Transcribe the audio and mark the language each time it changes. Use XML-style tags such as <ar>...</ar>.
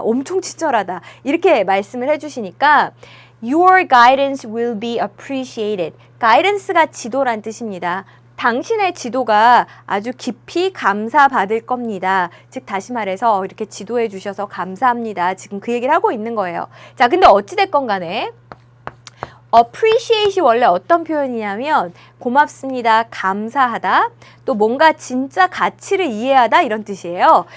<ko>엄청 친절하다. 이렇게 말씀을 해주시니까</ko> <en>Your guidance will be appreciated.</en> <ko>guidance가 지도란 뜻입니다. 당신의 지도가 아주 깊이 감사받을 겁니다. 즉 다시 말해서 이렇게 지도해 주셔서 감사합니다. 지금 그 얘기를 하고 있는 거예요. 자, 근데 어찌됐건 간에 appreciate이 원래 어떤 표현이냐면 고맙습니다, 감사하다, 또 뭔가 진짜 가치를 이해하다 이런 뜻이에요.</ko>